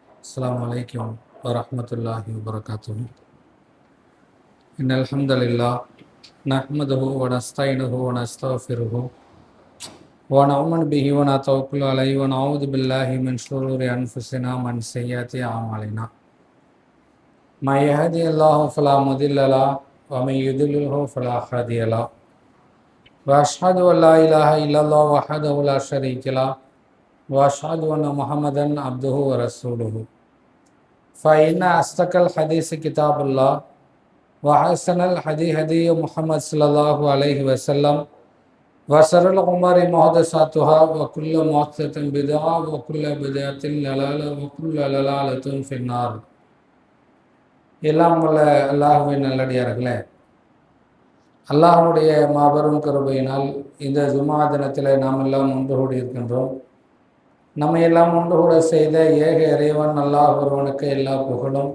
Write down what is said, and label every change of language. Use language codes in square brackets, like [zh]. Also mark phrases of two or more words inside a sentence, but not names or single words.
[ar] السلام عليكم ورحمة الله وبركاته إن الحمد لله نحمده ونستعينه ونستغفره ونؤمن به ونتوكل عليه ونعوذ بالله من شرور أنفسنا ومن سيئات أعمالنا. من يهده الله فلا مضل له ومن يضلله فلا هادي له. وأشهد أن لا إله إلا الله وحده لا شريك له وأشهد أن محمدا عبده ورسوله. فإن أصدق الحديث كتاب الله وأحسن الهدي هدي محمد صلى الله عليه وسلم وشر الأمور محدثاتها وكل محدثة بدعة وكل بدعة ضلالة وكل ضلالة في النار. [ta] எல்லாம் வல்ல அல்லாஹ்வின் நல்லடியார்களே, அல்லாஹ்வுடைய மாபெரும் கிருபையினால் இந்த ஜுமா தினத்தில் நாம் எல்லாம் ஒன்று கூடி இருக்கின்றோம். நம்ம எல்லாம் ஒன்று கூட செய்த ஏக இறைவன் அல்லாஹ் ஒருவனுக்கு எல்லா புகழும்.